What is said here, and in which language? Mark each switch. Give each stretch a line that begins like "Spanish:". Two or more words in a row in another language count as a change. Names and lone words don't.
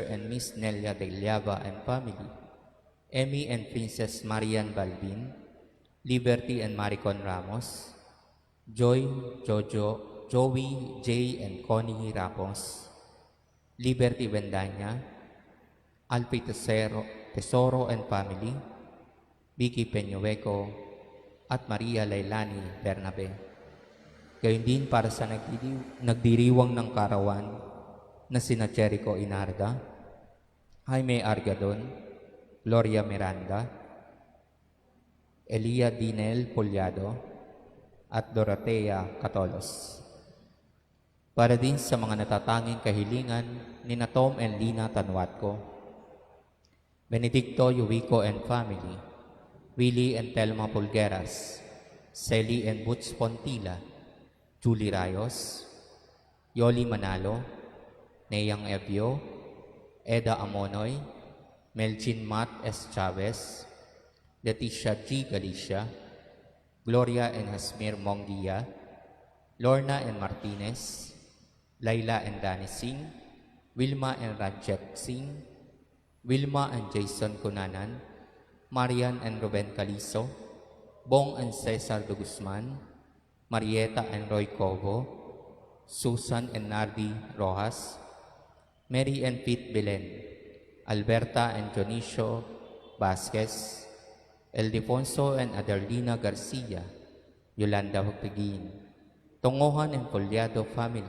Filipino: and Miss Nelia de Llava
English: and family,
Filipino: Emmy and Princess Marian Balbin, Liberty and Maricon Ramos, Joy, Jojo, Joey, Jay and Connie Ramos, Liberty Vendanya, Alpi Tesoro and family, Vicky Peñueco, at Maria Lailani Bernabe. Gayon din para sa nagdiriwang ng karawan na sina Jericho Inarda, Jaime Argadon, Gloria Miranda, Elia Dinel Puliado, at Dorotea Catolos. Para din sa mga natatanging kahilingan ni Tom and Lina Tanwatco, Benedicto Yuwico
English: and family,
Filipino: Willie and Telma Pulgeras, Sally and Butch Pontila, Julie Rayos, Yoli Manalo, Neyang Evio, Eda Amonoy, Melchin Matt S. Chavez, Leticia G. Galicia, Gloria and Hasmir Mongia, Lorna and Martinez, Laila and Danny Singh, Wilma and Rajat Singh, Wilma and Jason Cunanan, Marian and Ruben Calizo, Bong and Cesar de Guzman, Marieta and Roy Covo, Susan and Nardi Rojas, Mary and Pete Belen, Alberta and Dionisio Vasquez, Eldefonso and Adelina Garcia, Yolanda Hugtegin, Tongohan and Poliado family,